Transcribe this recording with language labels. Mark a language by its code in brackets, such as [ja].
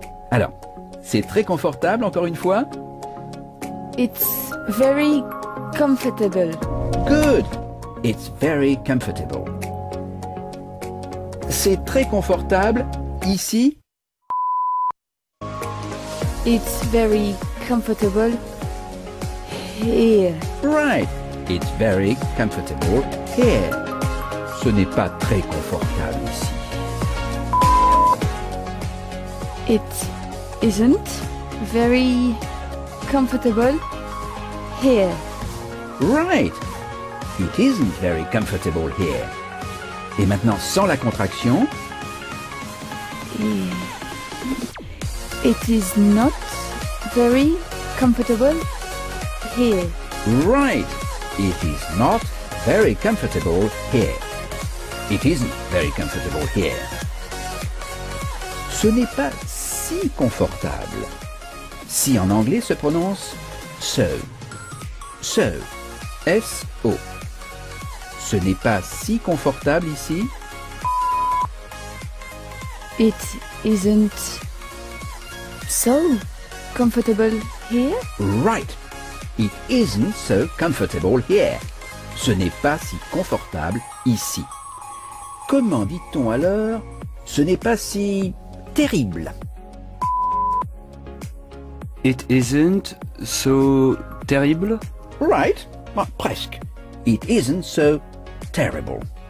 [fr] Alors, c'est très confortable encore une fois. [en] It's very comfortable. Good. It's very comfortable. [fr] C'est très confortable ici. [en] It's very comfortable here. Right. It's very comfortable here. [fr] Ce n'est pas très confortable ici. [en] It isn't very comfortable here. Right. It isn't very comfortable here. [fr] Et maintenant, sans la contraction. [en] It is not very comfortable here. Right. It is not very comfortable here. It isn't very comfortable here. [fr] Ce n'est pas si confortable. Si en anglais se prononce so. So. S-O. Ce n'est pas si confortable ici. [en] It isn't so comfortable here. Right. It isn't so comfortable here. [fr] Ce n'est pas si confortable ici. Comment dit-on alors ce n'est pas si terrible? [en] It isn't so terrible. Right. Well, presque. It isn't so terrible.